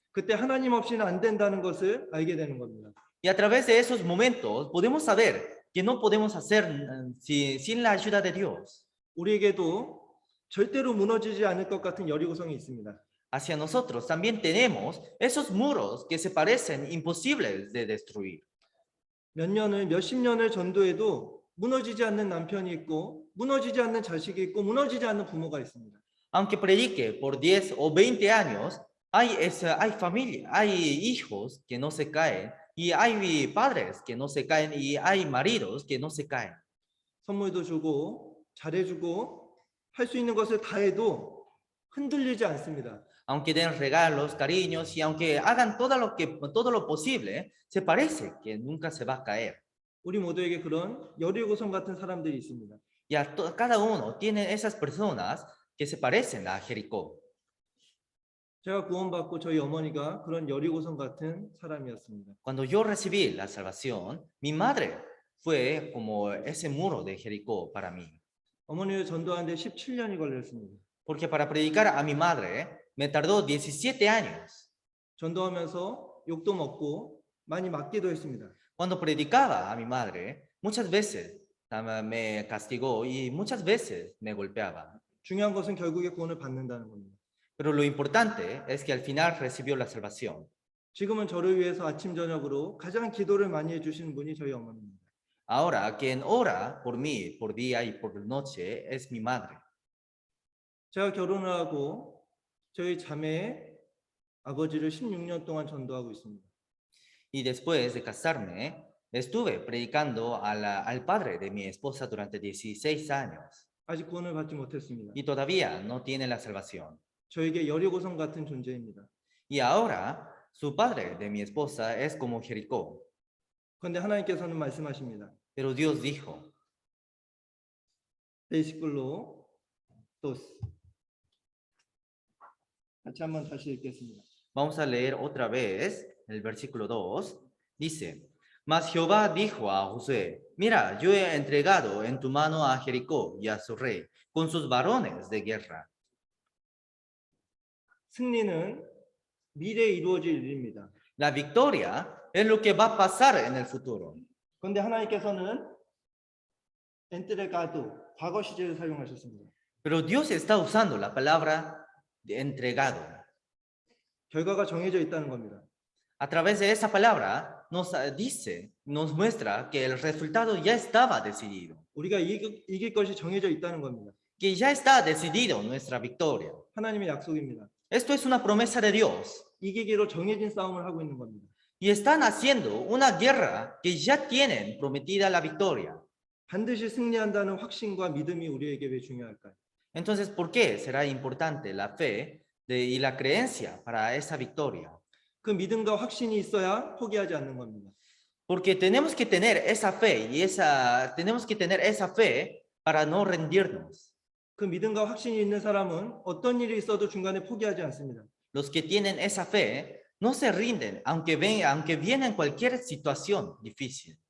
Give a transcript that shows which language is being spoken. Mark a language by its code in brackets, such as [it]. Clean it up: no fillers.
[ko] 그때 하나님 없이는 안 된다는 것을 알게 되는 겁니다. [es] Y a través de esos momentos podemos saber que no podemos hacer sin la ayuda de Dios. [ko] 우리에게도 절대로 무너지지 않을 것 같은 여리고성이 있습니다. [es] Hacia nosotros también tenemos esos muros que se parecen imposibles de destruir. [ko] 몇십 년을 전도해도 무너지지 않는 남편이 있고 무너지지 않는 자식이 있고 무너지지 않는 부모가 있습니다. [es] Aunque predique por 10 o 20 años, hay familia, hay hijos que no se caen, y hay padres que no se caen, y hay maridos que no se caen. [ko] 선물도 주고 잘해주고 할 수 있는 것을 다 해도 흔들리지 않습니다. [es] Aunque den regalos, cariños, y aunque hagan todo lo posible, se parece que nunca se va a caer. [ko] 우리 모두에게 그런 여리고성 같은 사람들이 있습니다. [es] Y cada uno tiene esas personas que se parecen a Jericó. [ko] 제가 구원받고 저희 어머니가 그런 여리고성 같은 사람이었습니다. [es] Cuando yo recibí la salvación, mi madre fue como ese muro de Jericó para mí. [ko] 어머니를 전도하는데 17년이 걸렸습니다. [es] Porque para predicar a mi madre me tardó 17 años. [ko] 전도하면서 욕도 먹고 많이 맞기도 했습니다. [es] Cuando predicaba a mi madre, muchas veces me castigó y muchas veces me golpeaba. [ko] 중요한 것은 결국에 구원을 받는다는 겁니다. [es] Pero lo importante es que al final recibió la salvación. [ko] 지금은 저를 위해서 아침 저녁으로 가장 기도를 많이 해주시는 분이 저희 어머니입니다. [es] Ahora, quien ora por mí, por día y por noche, es mi madre. [ko] 제가 결혼을 하고 저희 자매 아버지를 16년 동안 전도하고 있습니다. [es] Y después de casarme, estuve predicando al padre de mi esposa durante 16 años. [ko] 아직 구원을 받지 못했습니다. [es] Y todavía no tiene la salvación. [ko] 저에게 여리고성 같은 존재입니다. [es] Y ahora, su padre de mi esposa es como Jericó. [ko] 그런데 하나님께서는 말씀하십니다. [es] Pero Dios dijo, 베이시클로 도스. [ko] 같이 한번 다시 읽겠습니다. [es] vamos a leer otra vez el versículo 2. Dice, mas Jehová dijo a Josué, mira, yo he entregado en tu mano a Jericó y a su rey, con sus varones de guerra. [ko] 승리는 미래에 이루어질 일입니다. [es] La victoria es lo que va a pasar en el futuro. [ko] 그런데 하나님께서는 엔트레가도 과거 시제를 사용하셨습니다. [es] Pero Dios está usando la palabra de entregado. [ko] 결과가 정해져 있다는 겁니다. [es] A través de esa palabra nos muestra que el resultado ya estaba decidido. [ko] 우리가 이길 것이 정해져 있다는 겁니다. [es] Que ya está decidido nuestra victoria. [ko] 하나님의 약속입니다. [es] Esto es una promesa de Dios. [ko] 이기기로 정해진 싸움을 하고 있는 겁니다. [es] Y están haciendo una guerra que ya tienen prometida la victoria. [ko] 반드시 승리한다는 확신과 믿음이 우리에게 왜 중요할까요? [es] Entonces, ¿por qué será importante la fe y la creencia para esa victoria? [ko] 그 믿음과 확신이 있어야 포기하지 않는 겁니다. [es] Porque tenemos que tener esa fe tenemos que tener esa fe para no rendirnos. [ko] 그 믿음과 확신이 있는 사람은 어떤 일이 있어도 중간에 포기하지 않습니다. [es] Los que tienen esa fe no se rinden, aunque viene cualquier situación difícil,